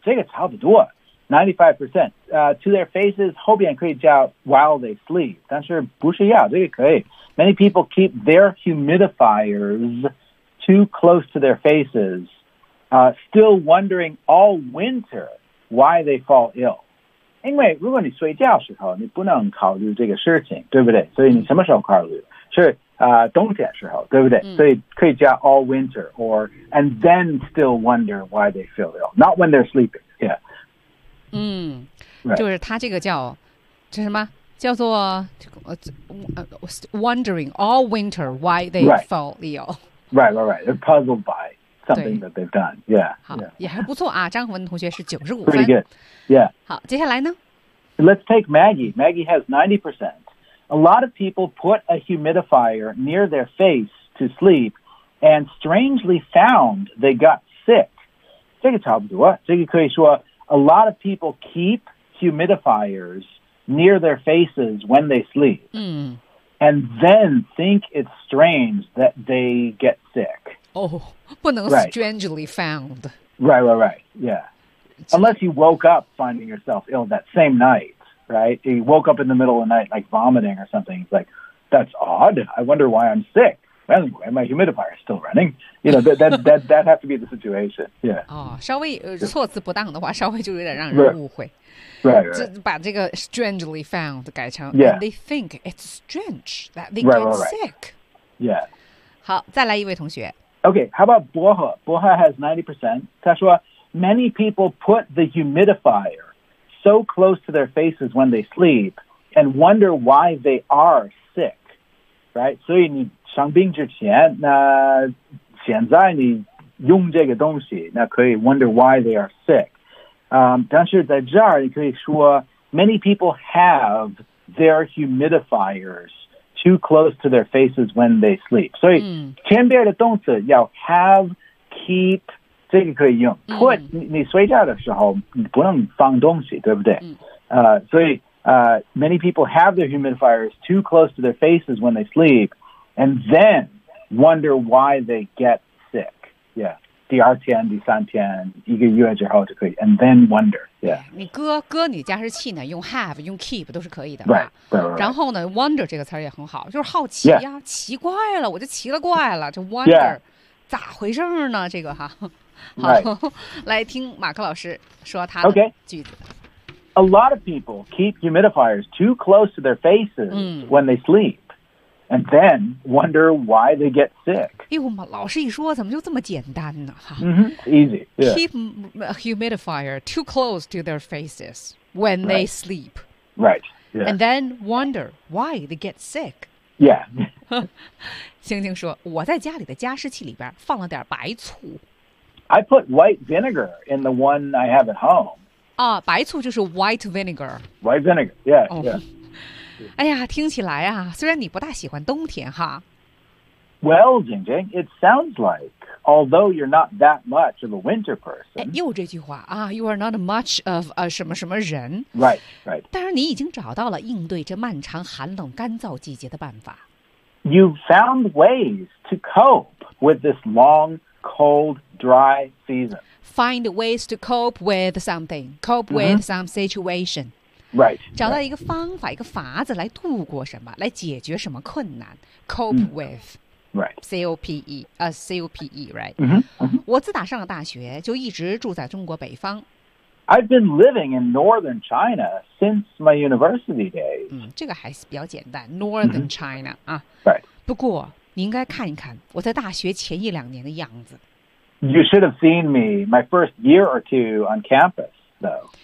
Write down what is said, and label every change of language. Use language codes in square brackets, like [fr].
[zh] 这个差不多。95%, [en] to their faces, [zh] 后边可以叫 [en] while they sleep, [zh] 但是不是要，这个可以。 [en] Many people keep their humidifiers too close to their faces, still wondering all winter why they fall ill. [zh] 因为如果你睡觉时候，你不能考虑这个事情，对不对？所以你什么时候考虑？是冬天时候，对不对？所以可以叫 [en] all winter, or, and then still wonder why they feel ill, not when they're sleeping, yeah. [zh] Right. 就是他这个叫这什么叫做 [en] wondering all winter why they fall ill. Right. They're puzzled by something that they've done. Yeah. [zh] 好 [en] yeah. [zh] 也还不错啊，张宏文同学是95分。 [en] Pretty good. Yeah. [zh] 好，接下来呢？ [en] Let's take Maggie. Maggie has 90%. A lot of people put a humidifier near their face to sleep and strangely found they got sick. [zh] 这个差不多，这个可以说 [en] A lot of people keep humidifiers near their faces when they sleep, and then think it's strange that they get sick. Oh, [zh] 不能 [en] strangely found. Right. Yeah. Unless you woke up finding yourself ill that same night, right? You woke up in the middle of the night, like vomiting or something. It's like, that's odd. I wonder why I'm sick. Anyway, my humidifier is still running. You know, that has to be the situation. Yeah. [zh] Oh, 稍微措辞不当的话，稍微就有点让人误会。 [en] Right. [zh] 把这个 strangely found 改成 [en] yeah. They think it's strange that they get sick. Yeah. [zh] 好，再来一位同学。 [en] Okay, how about 薄荷？薄荷 has 90%. [zh] 他说 [en] many people put the humidifier so close to their faces when they sleep and wonder why they are sick. Right. [zh] 所以你伤病之前，那现在你用这个东西，那可以 [en] wonder why they are sick。 [zh] 但是在这儿你可以说 [en] ，many people have their humidifiers too close to their faces when they sleep。 [zh] 所以前边的动词要 have keep， 这个可以用。 Put 你睡觉的时候你不能放东西，对不对？所以 [en] many people have their humidifiers too close to their faces when they sleep。 And then wonder why they get sick. Yeah. [zh] 第二天第三天一个月之后就可以 [en] And then wonder. Yeah. [zh] 你搁你加湿器呢用 have, 用 keep 都是可以的。 [en] Right. [zh] 然后呢 wonder 这个词也很好就是好奇呀、 [en] yeah. [zh] 奇怪了我就奇了怪了就 wonder、 [en] yeah. [zh] 咋回事呢这个哈。好、 [en] right. [zh] 来听马克老师说他的句子。 [en] Okay. A lot of people keep humidifiers too close to their faces when they sleep. And then wonder why they get sick. [zh] 哎呦，老师一说，怎么就这么简单呢？ [en] Easy. Yeah. Keep a humidifier too close to their faces when they sleep. Right. Yeah. And then wonder why they get sick. Yeah. [zh] 星星说，我在家里的加湿器里边放了点白醋。 [en] I put white vinegar in the one I have at home. [zh] 啊，白醋就是 white vinegar. [en] White vinegar. Yeah.、Oh. Yeah. [zh] 哎呀，听起来啊，虽然你不大喜欢冬天哈。 [en] Well, Jingjing, it sounds like, although you're not that much of a winter person. [zh] 哎，又这句话啊 ， [en] you are not much of a [zh] 什么什么人。 [en] Right. [zh] 但是你已经找到了应对这漫长寒冷干燥季节的办法。 [en] You've found ways to cope with this long, cold, dry season. Find ways to cope with something. Cope with some situation. Right, [zh] 找到一个方法、right. 一个法子来度过什么来解决什么困难 [en] cope with COPE COPE right、 mm-hmm. [zh] 我自打上了大学就一直住在中国北方 [en] I've been living in northern China since my university days. [zh] 这个还是比较简单 ,northern China. 啊、 [en] right. [zh] 不过你应该看一看我在大学前一两年的样子。 [en] You should have seen me my first year or two on campus, though.